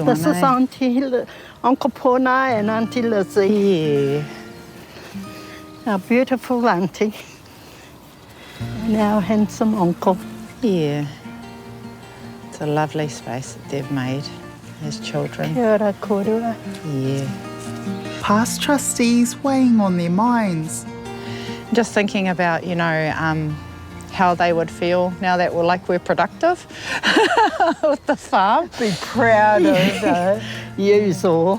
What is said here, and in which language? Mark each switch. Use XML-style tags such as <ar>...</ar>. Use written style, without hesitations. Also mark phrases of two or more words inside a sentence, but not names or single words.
<en>This is Auntie Uncle Pona and Auntie Lizzie. Yeah. Our beautiful auntie. And our handsome uncle. Yeah. It's a lovely space that they've made as children.</en> <mi>Kia ora kōrua.</mi> <en>Yeah. Past trustees weighing on their minds. Just thinking about, how they would feel now that we're productive with the farm. Be proud of yous all.</en>